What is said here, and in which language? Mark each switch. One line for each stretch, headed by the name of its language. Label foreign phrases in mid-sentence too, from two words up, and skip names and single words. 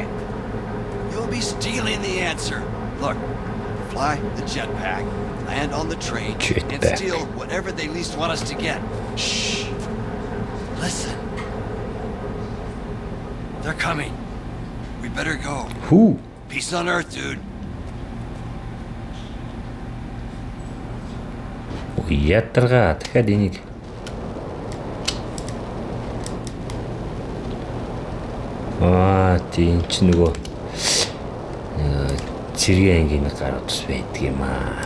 English: You'll be stealing the answer. Look, fly the jetpack, land on the train, and steal whatever they least want us to get. Shh. Listen. They're coming. We better go. Who? Peace on Earth, dude.
Mongolian: Ядаргаа дахиад энийг тийм ч нөгөө цэргийн ангийн гарууд ус байдаг юм аа.